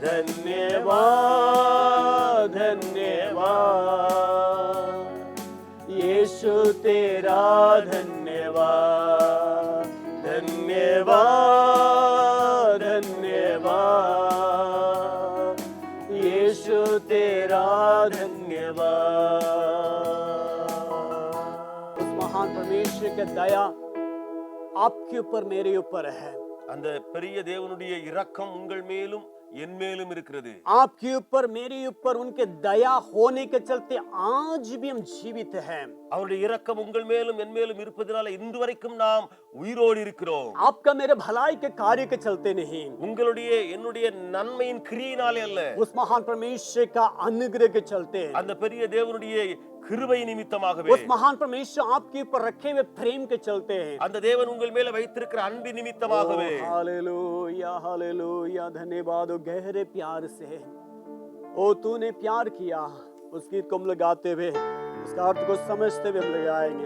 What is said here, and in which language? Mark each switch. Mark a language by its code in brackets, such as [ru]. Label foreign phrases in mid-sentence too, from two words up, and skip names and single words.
[hi] धन्यवाद धन्यवाद यीशु तेरा धन्यवाद, धन्यवाद धन्यवाद तेरा धन्यवाद। उस महान परमेश्वर की दया आपके ऊपर मेरे ऊपर है। [ta] அந்த பெரிய தேவனுடைய இரக்கம் உங்கள் மேலும் என் மேலும் இருக்கிறது। [hi] आपके ऊपर मेरे ऊपर उनके दया होने के चलते आज भी हम जीवित हैं। [ta] அவருடைய இரக்கம் உங்கள் மேலும் என் மேலும் இருப்பதனால இன்று வரைக்கும் நாம் உயிரோடு இருக்கிறோம்। [hi] आपका मेरे भलाई के कार्य के चलते नहीं, [ta] உங்களுடைய என்னுடைய நன்மையின் கிரியையினாலே அல்ல, [hi] उस महान परमेश्वर का अनुग्रह के चलते, [ta] அந்த பெரிய தேவனுடைய கிருபை நிமித்தமாகவே, [hi] उस महान परमेश्वर आपके ऊपर रखे हुए प्रेम के चलते हैं, [ta] அந்த தேவன் உங்கள் மேல வைத்திருக்கிற அன்பின் நிமித்தமாகவே। [hi] हालेलुया हालेलुया, धन्यवाद ओ गहरे प्यार से ओ तूने प्यार किया। उस गीत को हम लगाते हुए उसका अर्थ को समझते हुए हम लगाएंगे।